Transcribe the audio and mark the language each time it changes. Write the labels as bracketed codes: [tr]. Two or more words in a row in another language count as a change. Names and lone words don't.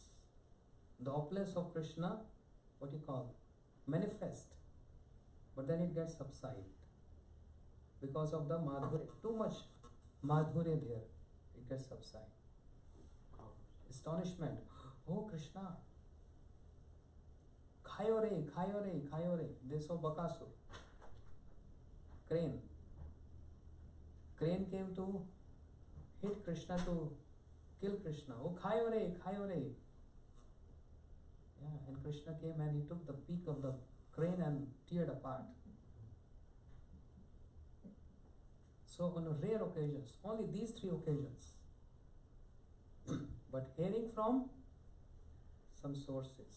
[en] The opulence of Krishna, what you call, manifest, but then it gets subsided because of the madhurya. Too much madhurya there, it gets subsided. Astonishment. Oh Krishna, khayo re, khayo re, khayo re. They saw Bakasur. Crane. Crane came to hit Krishna, to kill Krishna. Oh khayo re, khayo re. Yeah, and Krishna came and he took the peak of the crane and teared apart. So on rare occasions, only these 3 occasions, but hearing from some sources.